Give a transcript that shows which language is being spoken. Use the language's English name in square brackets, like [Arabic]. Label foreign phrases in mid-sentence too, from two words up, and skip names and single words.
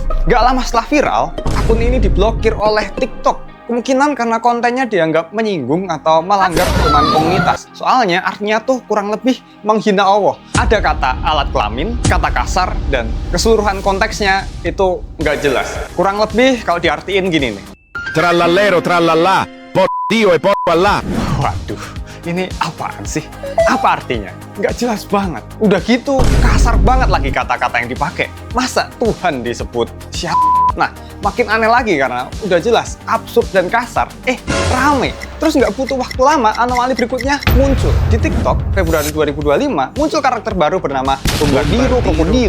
[Indonesian] Gak lama setelah viral, akun ini diblokir oleh TikTok. Kemungkinan karena kontennya dianggap menyinggung atau melanggar pedoman komunitas. Soalnya artinya tuh kurang lebih menghina Allah. Ada kata alat kelamin, kata kasar, dan keseluruhan konteksnya itu nggak jelas. Kurang lebih kalau diartiin gini nih. [Italian] Trallallero trallallà, por Dio e por Allah. [Indonesian] Waduh, ini apaan sih? Apa artinya? Nggak jelas banget. Udah gitu, kasar banget lagi kata-kata yang dipakai. Masa Tuhan disebut siapa? Nah, makin aneh lagi karena udah jelas absurd dan kasar. Rame. Terus nggak butuh waktu lama, anomali berikutnya muncul. Di TikTok, Februari 2025, muncul karakter baru bernama Bombardiro Krokodilo.